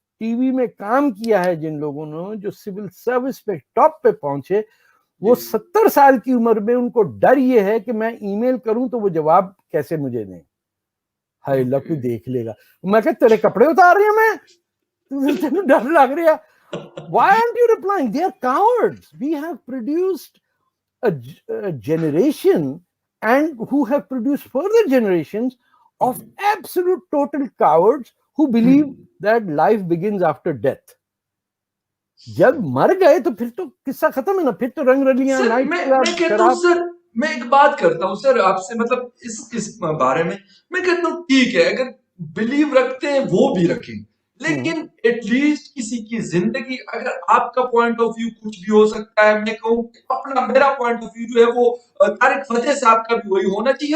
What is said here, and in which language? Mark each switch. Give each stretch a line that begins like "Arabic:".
Hindi: TV में काम किया है जिन लोगों ने, जो सिविल सर्विस पे टॉप पे पहुंचे, वो 70 साल की उम्र में उनको डर ये है कि मैं ईमेल करूं तो वो जवाब कैसे मुझे दें। हाय अल्लाह, कोई देख लेगा। मैं कह तेरे कपड़े उतार रही हूं मैं, तुझे डर लग रहा है?
English: Why aren't you replying? They are cowards. We have produced a generation and who have produced further generations of absolute total cowards who believe that life begins after death.
Hindi: जब मर गए तो फिर तो किस्सा खत्म है ना, फिर तो रंग रलियां, सर नाइट मैं क्लब, कहता हूँ शराब। सर, मैं एक बात करता हूँ सर आपसे, मतलब इस बारे में मैं कहता हूँ ठीक है, अगर बिलीव रखते हैं वो भी रखें, लेकिन एटलीस्ट किसी की जिंदगी, अगर आपका
English: point of view
Hindi: कुछ भी हो सकता है, मैं कहूँ अपना मेरा पॉइंट ऑफ व्यू जो है वो तारिक फतेह साहब का भी वही होना चाहिए।